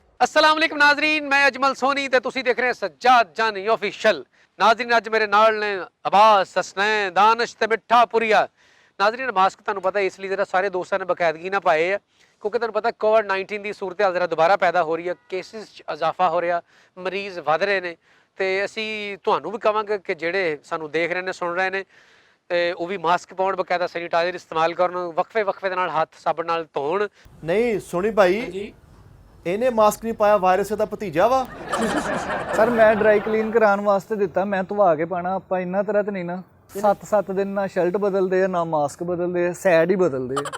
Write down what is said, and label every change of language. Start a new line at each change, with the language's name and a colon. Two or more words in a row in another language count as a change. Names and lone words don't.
Punjabi: السلام علیکم ناظرین, میں اجمل سونی تے تسی دیکھ رہے ہیں سجاد جانی آفیشل. ناظرین اج میرے نال نے عباس، حسنین، دانش تے مٹھا پوریا. ناظرین ماسک تہانو پتا ہے اسلئے ذرا سارے دوستوں نے باقاعدگی نا پائے ہے کیونکہ تہانو پتا کووڈ-19 کی صورت حال ذرا دوبارہ پیدا ہو رہی ہے، کیسز اضافہ ہو رہا، مریض ودھ رہے ہیں. تو اسی تہانو بھی کہانگے کہ جیڑے سانو دیکھ رہے ہیں سن رہے ہیں ਤੇ ਉਹ ਵੀ ਮਾਸਕ ਪਾਉਣ ਬਕਾਇਦਾ ਸੈਨੀਟਾਈਜ਼ਰ ਇਸਤੇਮਾਲ ਕਰਨ ਵਕਫੇ ਦੇ ਨਾਲ ਹੱਥ ਸਾਬਣ ਨਾਲ ਧੋਣ। ਨਹੀਂ ਸੁਣੀ ਭਾਈ ਇਹਨੇ ਮਾਸਕ ਨਹੀਂ ਪਾਇਆ ਵਾਇਰਸ ਦਾ ਭਤੀਜਾ ਵਾ ਸਰ ਮੈਂ
English: dry clean
Punjabi: ਕਰਾਉਣ ਵਾਸਤੇ ਦਿੱਤਾ, ਮੈਂ ਧਵਾ ਕੇ ਪਾਣਾ। ਆਪਾਂ ਇੰਨਾ ਤਰ੍ਹਾਂ ਤੇ ਨਹੀਂ ਨਾ 7-7 ਦਿਨ ਨਾ ਸ਼ਰਟ ਬਦਲਦੇ ਆ ਨਾ ਮਾਸਕ ਬਦਲਦੇ ਆ, ਸੈਡ ਹੀ ਬਦਲਦੇ ਆ।